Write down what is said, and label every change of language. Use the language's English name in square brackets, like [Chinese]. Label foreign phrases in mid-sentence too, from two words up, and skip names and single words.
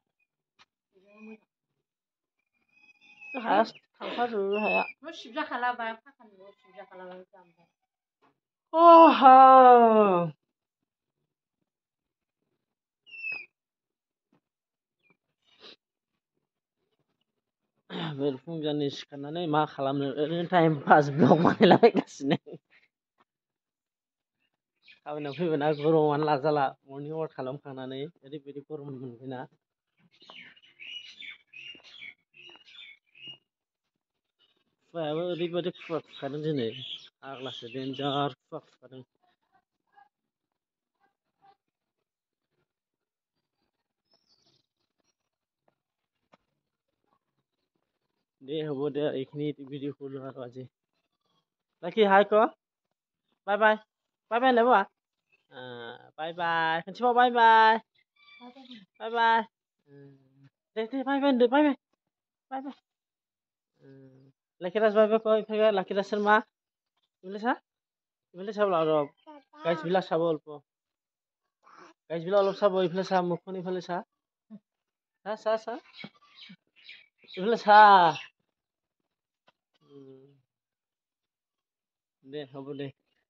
[Bodo] हाया थांफाजोबो हाया सिबजाखालाबा फाखानिल' सिबजाखालाबा बेरफुंजानि सिखारनानै मा खालामनो ओरैनो [English] time pass blog [Bodo] बानायलाबायगासिनो खामानियाव फैबायना गरमानो लाजाला मर्निं वाक खालामखांनानै ओरैबायदि गरम मोनबायना खुवायाबो ओरैबायदि खुवा खुखादों दिनै फाग्लासो देन्जार खुवा खुखादों [Assamese] দে হ'ব দে এইখিনি ভিডিঅ' কৰিলোঁ আৰু আজি লাকি হাই ক [Bodo] বাই বাই বাই বাই होनलाय बावा बाय बाय खनसेबाव बाय बाय बाय बाय दे दे बाय बाय होनदो बाय बाय बाय बाय लाकिराज बाय बाय क [Assamese] इफाले लाकिराजৰ মা ইফালে চাব আৰু গাছবিলাক চাব অল্প গাছবিলাক অলপ চাব ইফালে চা মুখখন ইফালে চা চা চা ইফালে চা দে হ'ব দে